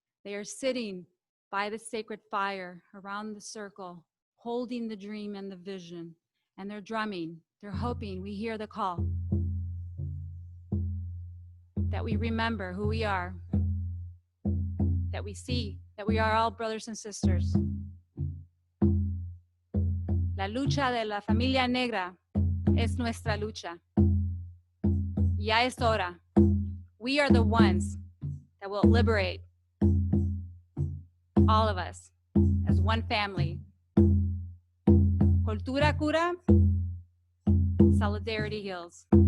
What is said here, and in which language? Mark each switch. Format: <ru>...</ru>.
<es>They are sitting by the sacred fire around the circle, holding the dream and the vision, and they're drumming. They're hoping we hear the call, that we remember who we are, that we see that we are all brothers and sisters. La lucha de la familia negra es nuestra lucha. Ya es hora.</es> <en>We are the ones that will liberate all of us as one family.</en> <es>Cultura cura,</es> <en>solidarity heals.</en>